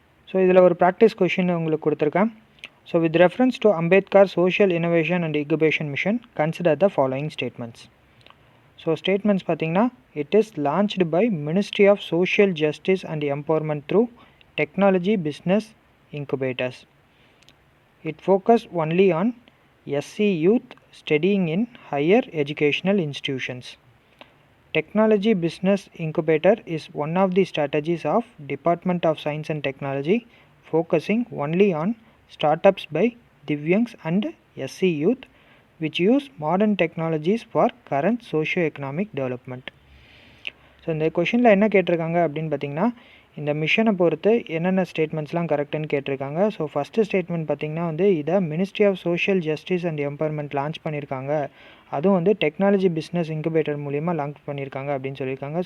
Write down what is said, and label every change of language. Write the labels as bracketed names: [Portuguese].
[Tamil] So இதில் ஒரு practice question உங்களுக்கு கொடுத்துருக்கேன். [English] So with reference to Ambedkar social innovation and incubation mission consider the following statements. [Tamil] So statements பார்த்தீங்கன்னா, [English] It is launched by ministry of social justice and empowerment through technology business incubators. It focus only on SC youth studying in higher educational institutions. Technology Business Incubator is one of the strategies of Department of Science and Technology, focusing only on startups by Divyangs and SC youth which use modern technologies for current socio-economic development. [Tamil] So இந்த கொஷினில் என்ன கேட்டிருக்காங்க அப்படின்னு பார்த்தீங்கன்னா, இந்த மிஷனை பொறுத்து என்னென்ன ஸ்டேட்மெண்ட்ஸ்லாம் கரெக்டுன்னு கேட்டிருக்காங்க. ஸோ ஃபஸ்ட்டு ஸ்டேட்மெண்ட் பார்த்திங்கன்னா இதை ministry of social justice and empowerment launch பண்ணியிருக்காங்க. அதுவும் டெக்னாலஜி பிஸ்னஸ் இன்குபேட்டர் மூலிமா லான்ச் பண்ணியிருக்காங்க அப்படின்னு சொல்லியிருக்காங்க.